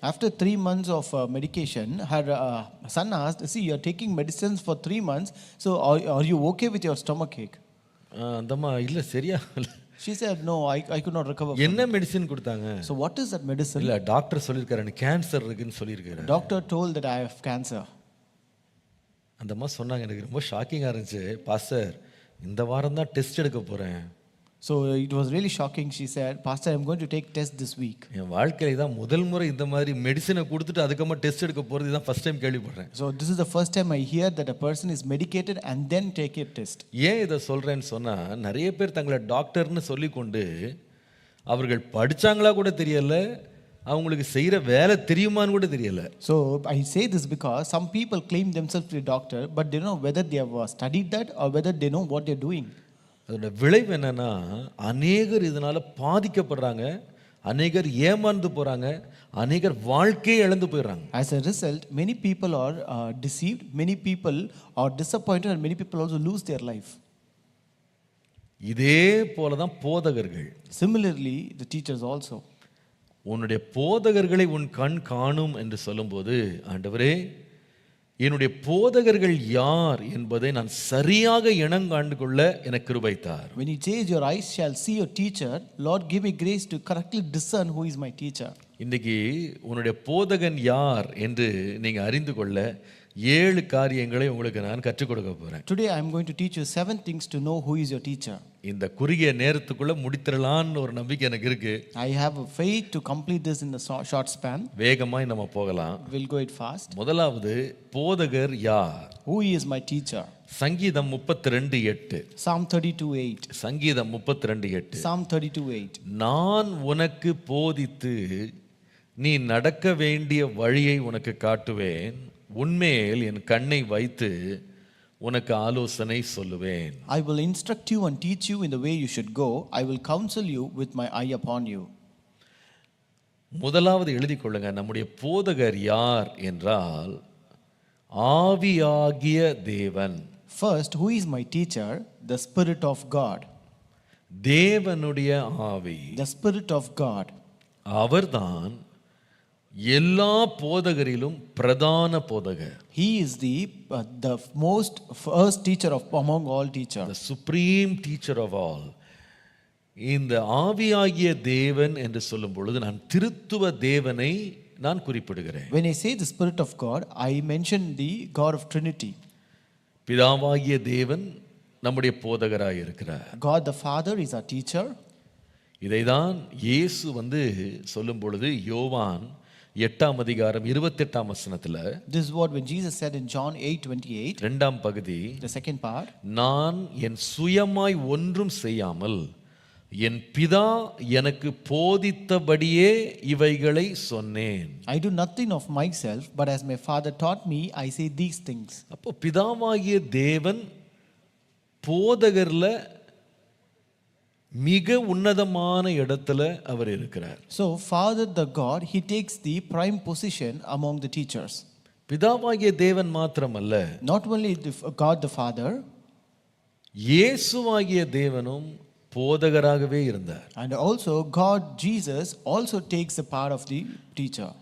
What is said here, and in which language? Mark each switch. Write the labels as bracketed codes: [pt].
[en] After 3 months of medication, her son asked, see, you are taking medicines for 3 months, so are you okay with your stomach ache? [ta] அந்தம்மா இல்லை சரியா. [en] She said, no, I could not recover. [ta] என்ன medicine கொடுத்தாங்க? [en] So what is that medicine? [ta] இல்லை doctor சொல்லியிருக்காரு எனக்கு cancer இருக்குன்னு சொல்லியிருக்காரு. [en] Doctor told that I have cancer. [ta] அந்த அம்மா சொன்னாங்க, எனக்கு ரொம்ப ஷாக்கிங்காக இருந்துச்சு பாஸ்டர், இந்த வாரம் தான் டெஸ்ட் எடுக்க போகிறேன். [en] So it was really shocking. She said, Pastor, I'm going to take test this week. [ta] என் வாழ்க்கையில தான் முதல் முறை இந்த மாதிரி மெடிசினை கொடுத்துட்டு அதுக்கப்புறமா டெஸ்ட் எடுக்க போகிறது தான் ஃபர்ஸ்ட் டைம் கேள்விப்படுறேன். [en] So this is the first time I hear that a person is medicated and then take a test. [ta] ஏன் இதை சொல்கிறேன்னு சொன்னால், நிறைய பேர் தங்களை டாக்டர்னு சொல்லிக்கொண்டு அவர்கள் படித்தாங்களா கூட தெரியல, அவங்களுக்கு செய்கிற வேலை தெரியுமான்னு கூட தெரியல. [en] So I say this because some people claim themselves to be a doctor, but they don't know whether they have studied that or whether they know what they're doing. [ta] அதோட விளைவு என்னன்னா, அநேகர் இதனால் பாதிக்கப்படுறாங்க, அநேகர் ஏமாந்து போகிறாங்க, அநேகர் வாழ்க்கையை இழந்து போயிடுறாங்க. [en] As a result, many people are deceived, many people are disappointed, and many people also lose their life. [ta] இதே போல தான் போதகர்கள். [en] Similarly, the teachers also. [ta] உன்னுடைய போதகர்களை உன் கண் காணும் என்று சொல்லும்போது, ஆண்டவரே என்னுடைய போதகர்கள் யார் என்பதை நான் சரியாக இனங்காண்டு கொள்ள எனக்கு கிருபை தார். [en] When he says your eyes shall see your teacher, Lord give me grace to correctly discern who is my teacher. [ta] இன்னைக்கு உன்னுடைய போதகன் யார் என்று நீங்க அறிந்து கொள்ள 7 காரியங்களை உங்களுக்கு நான் கற்றுக் கொடுக்க போறேன். [en] Today I am going to teach you 7 things to know who is your teacher. [ta] இந்த குறுகிய நேரத்துக்குள்ள முடித்திரலாம்னு ஒரு நம்பிக்கை எனக்கு இருக்கு. [en] I have a faith to complete this in the short span. [ta] வேகமாய் நம்ம போகலாம். [en] We'll go it fast. [ta] முதலாவது, போதகர் யார்? [en] Who is my teacher? [ta] சங்கீதம் 32:8. [en] Psalm 32:8. [ta] சங்கீதம் 32:8. [en] Psalm 32:8. [ta] நான் உனக்கு போதித்து நீ நடக்க வேண்டிய வழியை உனக்கு காட்டுவேன், உன்மேல் என் கண்ணை வைத்து உனக்கு ஆலோசனை சொல்லுவேன். [en] I will instruct you and teach you in the way you should go. I will counsel you with my eye upon you. [ta] முதலாவது எழுதிக் கொள்ளுங்க, நம்முடைய போதகர் யார் என்றால் ஆவியாகிய தேவன். [en] First, who is my teacher? The Spirit of God. [ta] தேவனுடைய ஆவி. [en] The Spirit of God. [ta] அவர்தான் எல்லா போதகரிலும் பிரதான போதகர். [en] He is the most first teacher among all teachers. The supreme teacher of all. [ta] இந்த ஆவியாகிய தேவன் என்று சொல்லும் பொழுது நான் திருத்துவ தேவனை நான் குறிப்பிடுகிறேன். [en] When I say the Spirit of God, I mention the God of Trinity. [ta] பிதாவாகிய தேவன் நம்முடைய போதகராய் இருக்கிறார். [en] God the Father is our teacher. [ta] இதைதான் இயேசு சொல்லும் பொழுது யோவான் 8ஆம் அதிகாரம் 28ஆம் வசனத்துல, [en] This is what when Jesus said in John 8:28, [ta] இரண்டாம் பகுதி, [en] the second part, [ta] நான் என் சுயமாய் ஒன்றும் செய்யாமல் என் பிதா எனக்கு போதித்தபடியே இவைகளை சொன்னேன். [en] I do nothing of myself, but as my Father taught me, I say these things. [ta] அப்போ பிதாவாகிய தேவன் போதகர்ல மிக உன்னதமான இடத்துல அவர் இருக்கிறார். [en] So Father the God, he takes the prime position among the teachers. [ta] பிதாவாகிய தேவன் மாத்திரமல்ல, [en] Not only God the Father, [ta] இயேசுவாகிய தேவனும் போதகராகவே இருந்தார். [en] and also God Jesus also takes the part of the teacher.